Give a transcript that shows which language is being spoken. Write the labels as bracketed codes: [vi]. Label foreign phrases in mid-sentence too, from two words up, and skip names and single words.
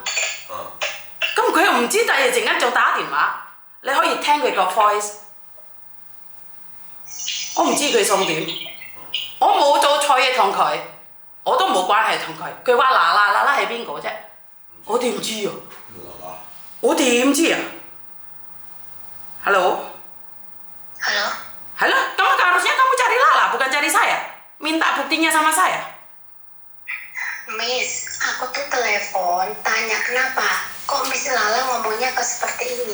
[yue] 咁佢又唔知第二陣間仲打電話，你可以聽佢個 voice。我唔知佢送點，我冇做錯嘢同佢，我都冇關係同佢。佢話嗱係邊個啫？我點知啊？我點知啊 ？Halo? [id] Halo? Halo? Harusnya kamu cari Lala, bukan cari saya. Minta buktinya sama saya. Miss, aku tuh telepon, tanya kenapa? Kok Miss Lala ngomongnya ke seperti ini?